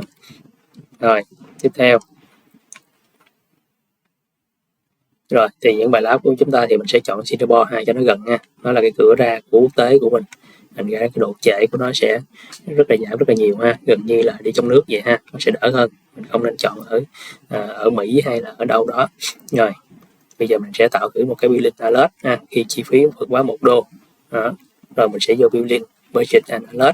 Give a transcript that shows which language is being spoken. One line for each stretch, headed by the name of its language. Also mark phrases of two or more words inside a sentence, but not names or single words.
Vietnamese: Rồi tiếp theo, rồi thì những bài lab của chúng ta thì mình sẽ chọn Singapore ha cho nó gần ha, nó là cái cửa ra của quốc tế của mình, thành ra cái độ trễ của nó sẽ rất là giảm rất là nhiều ha, gần như là đi trong nước vậy ha, nó sẽ đỡ hơn. Mình không nên chọn ở Mỹ hay là ở đâu đó. Rồi bây giờ mình sẽ tạo thử một cái
English: billing alert
Vietnamese: ha, khi chi phí vượt quá $1. Đó. Rồi mình sẽ vô
English: billing budget and alert.